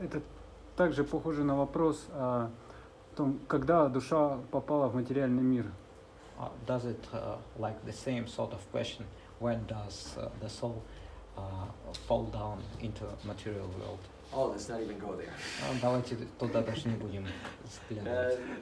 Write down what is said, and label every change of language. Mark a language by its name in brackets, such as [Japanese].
[Russian] Это также похоже на вопрос о том, когда душа попала в материальный мир. [English] Does it like the same sort of question? When does the soul fall down into material world? Oh, let's not even go there. [Russian] Давайте туда даже не будем взглядывать.